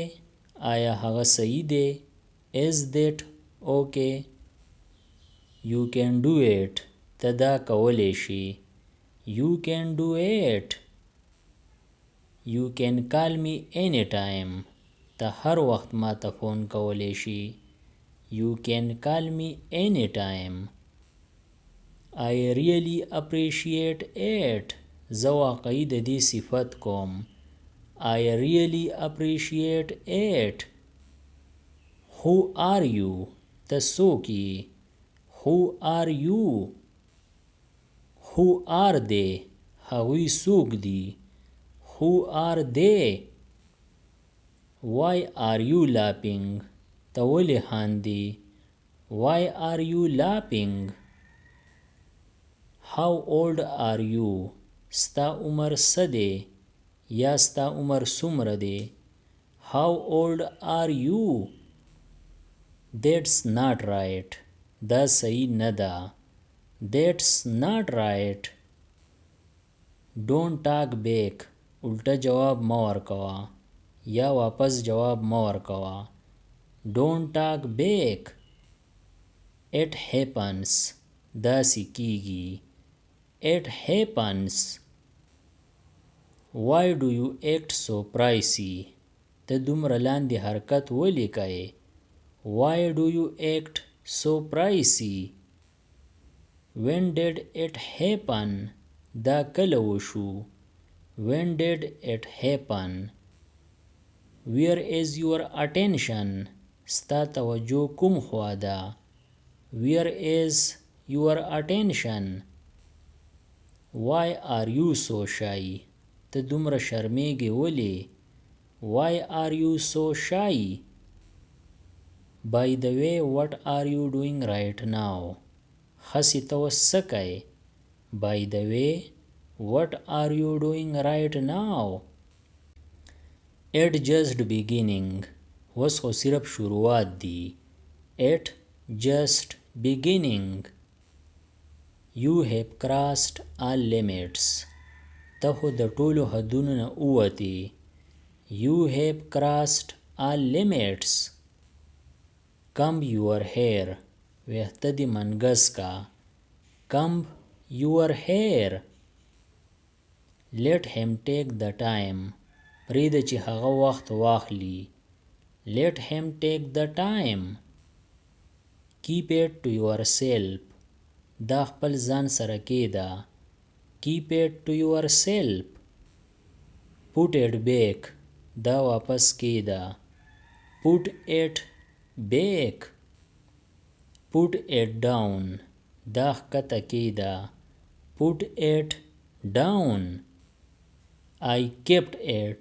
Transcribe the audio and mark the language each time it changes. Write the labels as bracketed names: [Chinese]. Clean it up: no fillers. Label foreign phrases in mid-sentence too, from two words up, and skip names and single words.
[Pashto] آیا هغه صحیح دی؟ [English] Is that okay? You can do it. [Pashto] ته دا کولی شي. [English] You can do it. You can call me anytime. [Pashto] ته هر وخت ما ته فون کولی شي. [English] You can call me anytime. I really appreciate it. [Pashto] زه واقعي د دې صفت کوم. [English] I really appreciate it. Who are you? [Pashto] ته څوک یې؟ [English] Who are you? Who are they? [Pashto] هغوی څوک دي؟ [English] Who are they? Why are you laughing? [Pashto] ته ولې خاندې؟ [English] Why are you laughing? How old are you? [Pashto] ستا عمر څه دی؟ یا ستا عمر څومره دی؟ [English] How old are you? That's not right. [Pashto] دا صحیح نه ده. [English] That's not right. Don't talk back. [Pashto] الټه جواب مه ورکوه یا واپس جواب مه ورکوه. [English] Don't talk back. It happens. [Pashto] داسې کیږي. [English] It happens. Why do you act so pricey? [Pashto] ته دومره لاندې حرکت ولې کوې؟ [English] Why do you act so pricey? When did it happen? [Pashto] دا کله وشو؟ [English] When did it happen? Where is your attention? [Pashto] ستا توجه کوم خوا ده؟ [English] Where is your attention? Why are you so shy? [Pashto] ته دومره شرمېږې ولې؟ [English] Why are you so shy? By the way, what are you doing right now? [Pashto] خسې ته اوس څه کوې؟ [English] By the way, what are you doing right now? It just beginning. [Pashto] اوس خو صرف شروعات دي. [English] It just beginning. You have crossed all limits. [Pashto] ته خو د ټولو حدونو نه ووتې. [English] You have crossed all limits. Comb your hair. [Pashto] ویښته دې منګس کا. [English] Comb your hair. Let him take the time. [Pashto] پرېږده چې هغه وخت واخلي. [English] Let him take the time. Keep it to yourself. [Pashto] دا خپل ځان سره کېږده. [English] Keep it to yourself. Put it back. [Pashto] دا واپس کېږده. [English] Put it back. Put it down. [Pashto] دا ښکته کېږده. [English] Put it down. I kept it.